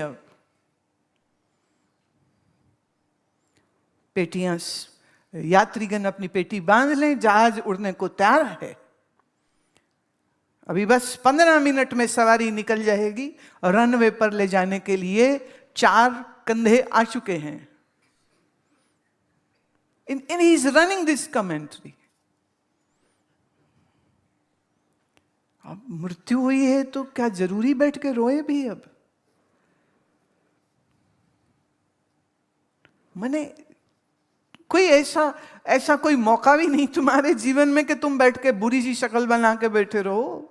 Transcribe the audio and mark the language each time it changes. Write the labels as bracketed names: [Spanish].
[Hindi] अब पेटियां, यात्रीगण अपनी पेटी बांध लें, जहाज उड़ने को तैयार है। अभी बस 15 मिनट में सवारी निकल जाएगी और रनवे पर ले जाने के लिए 4 कंधे आ चुके हैं। [English] And he is running this commentary. [Hindi] अब मृत्यु हुई है तो क्या जरूरी बैठ के रोए भी? अब मैंने कोई ऐसा ऐसा कोई मौका भी नहीं तुम्हारे जीवन में कि तुम बैठ के बुरी सी शक्ल बना के बैठे रहो।